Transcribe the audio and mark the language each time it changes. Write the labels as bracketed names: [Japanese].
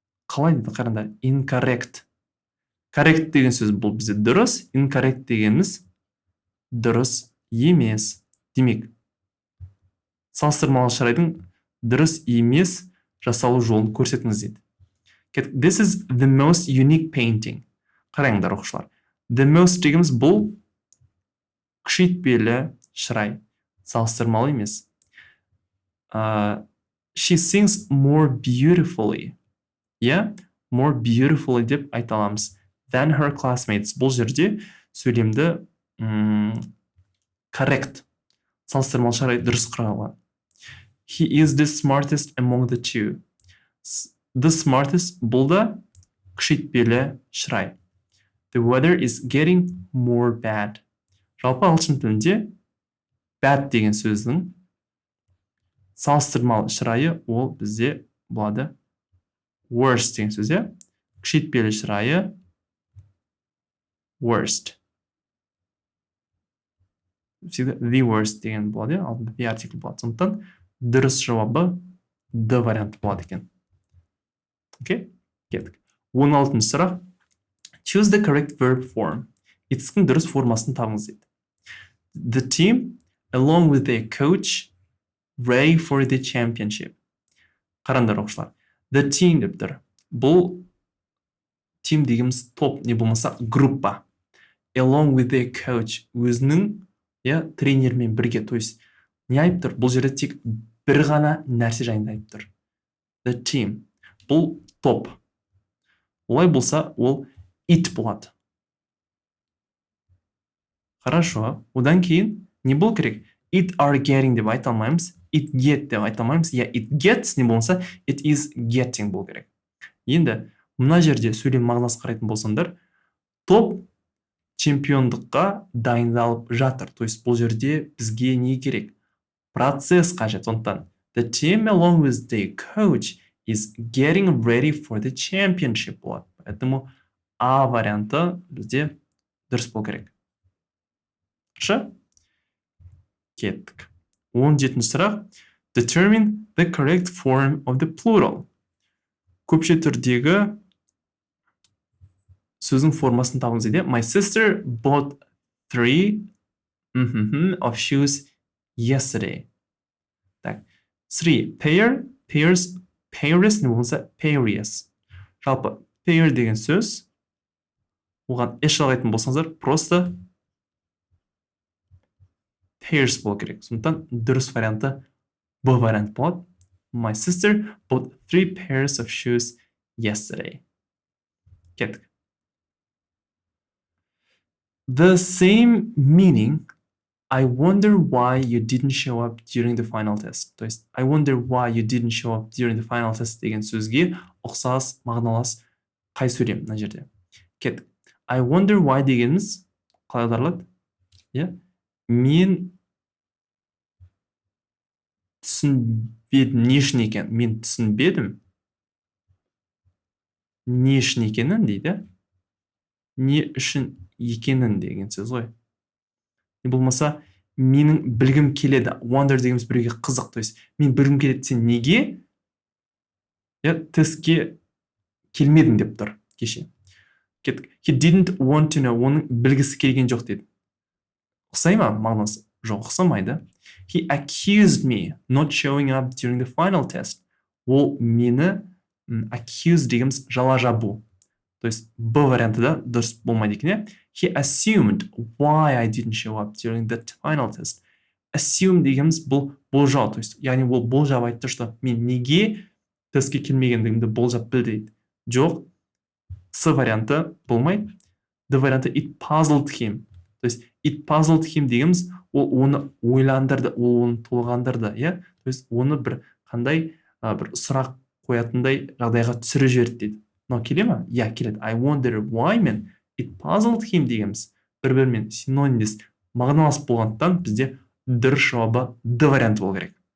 [Kazakh] Қалай дейді қараңдар? Incorrect. Correct деген сөз бұл бізде дұрыс. Incorrect дегеніміз дұрыс емес. Демек, салыстырмалы шырайдың дұрыс емес жасалу жолын көрсетіңіз дейді. [English] This is the most unique painting. [Kazakh] Қараңдар оқушылар. The most дегеніміз бұл күшейтпелі шырай. Салыстырмалы емес. [English] She sings more beautifully. More beautifully [Kazakh] деп айта аламыз. [English] Than her classmates. [Kazakh] Бұл жерде сөйлемді correct. Салыстырмалы шырай дұрыс құралған. [English] He is the smartest among the two. [Kazakh] The smartest бұл да күшейтпелі шырай. [English] The weather is getting more bad. [Kazakh] Жалпы ағылшын тілінде bad деген сөздің салыстырмалы шырайы ол бізде болады worst деген сөз. Күшейтпелі шырайы worst. [Russian] Всегда [Kazakh] the worst деген болады. Алдында the артикль болады. Сондықтан дұрыс жауабы D варианты болады екен. Окей? Кеттік. 16 сұрақ. [English] Choose the correct verb form. [Kazakh] Етістіктің дұрыс формасын табыңыз дейді. [English] The team, along with their coach, ready for the championship. [Kazakh] Қараңдар оқушылар. The team деп тұр. Бұл team дегеніміз топ, не болмаса группа. [English] Along with their coach. [Kazakh] Өзінің тренермен бірге. [Russian] То есть, [Kazakh] не айтып тұр? Бұл жерде тек бір ғана нәрсе жайында айтып тұр. [English] The team. [Kazakh] Бұл топ. Олай болса, ол it болады. [Russian] Хорошо. [Kazakh] Одан кейін не бол керек? [English] It are getting [Kazakh] деп айта алмаймыз. [English] It get [Kazakh] деп айта алмаймыз. [English] It gets [Kazakh] не болса, [English] it is getting [Kazakh] бол керек. Енді, мына жерде сөйлем мағынасы қарайтын болсаңдар, топ чемпиондыққа дайындалып жатыр. То есть, бұл жерде бізге не керек? Процесс қажет. Сондықтан, [English] the team along with the coach is getting ready for the championship болады. [Russian] Поэтому [Kazakh] А варианты бізде дұрыс бол керек. [Russian] Хорошо? [Kazakh] Кеттік. 17 сұрақ. [English] Determine the correct form of the plural. [Kazakh] Көпше түрдегі сөздің формасын табыңыз дейді. [English] My sister bought 3 of shoes yesterday. [Russian] Так. [English] 3 pairs [Kazakh] не болса [English] pairs. [Kazakh] Жалпы pair деген сөз оған еш жалғайтын болсаңыздар, [Russian] просто [Kazakh] pairs бол керек. Сондықтан дұрыс варианты Б вариант болады. [English] My sister bought 3 pairs of shoes yesterday. [Kazakh] Кеттік. [English] The same meaning. I wonder why you didn't show up during the final test. [Russian] То есть, [English] I wonder why you didn't show up during the final test [Kazakh] деген сөзге ұқсас, мағыналас қай сөйлем мына жерде. Кеттік. [English] I wonder why [Kazakh] дегеніміз қалай аударылады? Мен түсінбедім, не үшін екен? Мен түсінбедім. Не үшін екенін дейді. Не үшін екенін деген сөз ғой. Не болмаса, менің білгім келеді. Wonder дегеніміз біреуге қызық. [Russian] То есть, [Kazakh] мен білгім келеді, сен неге Тестке келмедің деп тұр кеше. Кеттік. [English] He didn't want to know. [Kazakh] Оның білгісі келген жоқ деді. Ұқсай ма мағынасы? Жоқ, ұқсамайды. [English] He accused me not showing up during the final test. [Kazakh] Ол мені accuse дегеніміз жала жабу. То есть Б варианты да дұрыс болмайды екен. [English] He assumed why I didn't show up during the final test. [Kazakh] Assume дегеніміз бұл болжау. [Russian] То есть, [Kazakh] яғни ол болжап айтты, [Russian] что [Kazakh] мен неге тестке келмегендігімді болжап біл дейді. Жоқ, С варианты болмайды. Д варианты [English] it puzzled him. [Kazakh] То есть [English] it puzzled him [Kazakh] дегеніміз ол оны ойландырды, ол оны толғандырды, То есть оны бір қандай бір сұрақ қоятындай жағдайға түсіріп жіберді дейді. [Russian] Но [Kazakh] келе ма? Келеді. [English] I wonder why [Kazakh] мен [English] it puzzled him [Kazakh] дегеніміз бір-бірімен синонимдес мағыналас болғандықтан бізде дұрыс жауабы Д варианты болу керек.